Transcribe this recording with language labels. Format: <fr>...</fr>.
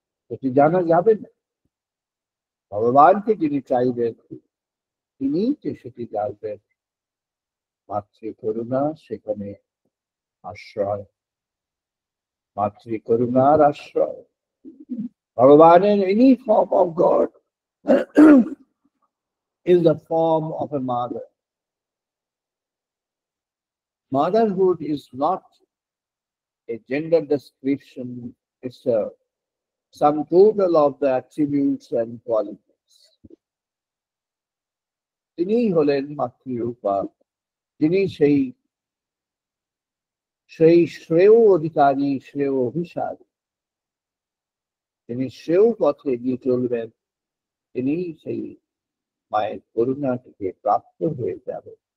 <bn>এটি জানা যাবে না। ভগবানকে যিনি চাইবেন তিনি সেটি জানবেন। মাতৃ করুণা সেখানে আশ্রয়, মাতৃ করুণার আশ্রয়।</bn> <en>ভগবানের any form of God is the form of a mother. Motherhood is not a gender description, it's a sum total of the attributes and qualities.</en> <bn>তিনিই হলেন মাতৃরূপা, যিনি সেই শ্রেয় অধিকারী, শ্রেয় অভিসারী। তিনি শ্রেয় পথে এগিয়ে চলবেন, তিনি সেই মায়ের করুণা থেকে প্রাপ্ত হয়ে যাবে।</bn>